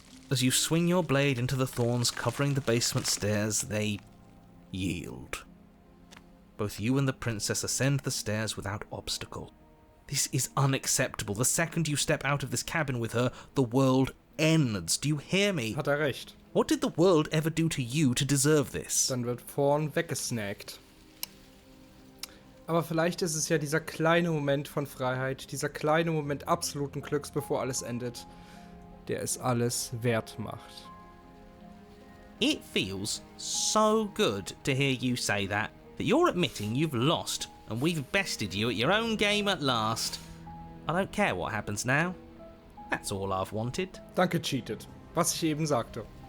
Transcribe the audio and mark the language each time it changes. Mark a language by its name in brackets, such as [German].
[English] As you swing your blade into the thorns covering the basement stairs, they yield. Both you and the princess ascend the stairs without obstacle. This is unacceptable. The second you step out of this cabin with her, the world ends. Do you hear me? [German] Hat recht. [English] What did the world ever do to you to deserve this? [German] Dann wird Thorn weggesnackt. Aber vielleicht ist es ja dieser kleine Moment von Freiheit, dieser kleine Moment absoluten Glücks, bevor alles endet, der es alles wert macht. [English] It feels so good to hear you say that you're admitting you've lost and we've bested you at your own game at last. I don't care what happens now. That's all I've wanted. [German] Danke, cheated. Was ich eben sagte.